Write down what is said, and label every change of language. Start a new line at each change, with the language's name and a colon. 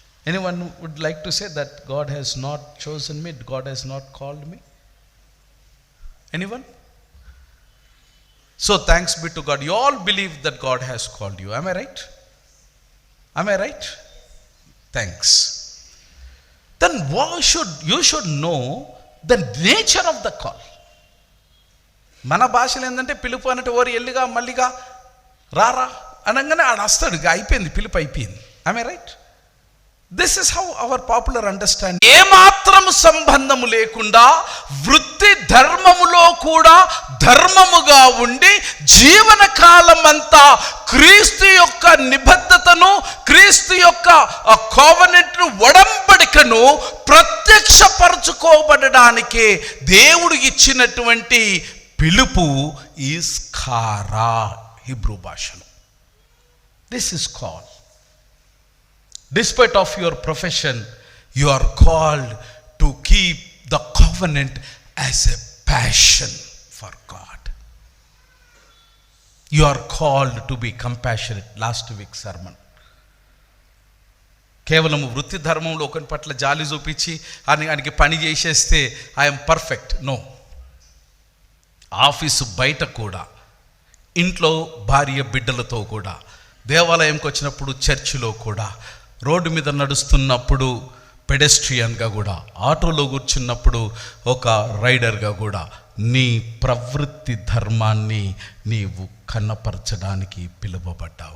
English: Anyone would like to say that God has not chosen me, God has not called me? Anyone? So thanks be to God. You all believe that God has called you. Am I right? Am I right? Thanks. Then you should know the nature of the call.
Telugu: మన భాషలో ఏంటంటే పిలుపు అన్నట్టు ఓరి ఎల్లిగా మల్లిగా రారా అనగానే ఆడ వస్తాడు, అయిపోయింది, పిలుపు అయిపోయింది.
English: Am I right? This is how our popular understand.
Telugu: ఏమాత్రం సంబంధము లేకుండా వృత్తి ధర్మములో కూడా ధర్మముగా ఉండి జీవన కాలం అంతా క్రీస్తు యొక్క నిబద్ధతను, క్రీస్తు యొక్క కోవెనెంట్ను, ఒడంబడికను ప్రత్యక్షపరచుకోబడడానికే దేవుడు ఇచ్చినటువంటి పిలుపు ఈస్ ఖారా హిబ్రూ భాషలో.
English: This is call. Despite of your profession, you are called to keep the covenant as a passion for God. You are called to be compassionate. Last week's sermon.
Telugu: కేవలం వృత్తి ధర్మంలో ఒకరి పట్ల జాలి చూపించి ఆయనకి పని చేసేస్తే
English: I'm perfect. No.
Telugu: ఆఫీసు బయట కూడా, ఇంట్లో భార్య బిడ్డలతో కూడా, దేవాలయంకి వచ్చినప్పుడు చర్చిలో కూడా, రోడ్డు మీద నడుస్తున్నప్పుడు పెడెస్ట్రియన్గా కూడా, ఆటోలో కూర్చున్నప్పుడు ఒక రైడర్గా కూడా నీ ప్రవృత్తి ధర్మాన్ని నీవు కన్నపరచడానికి పిలువబడ్డావు.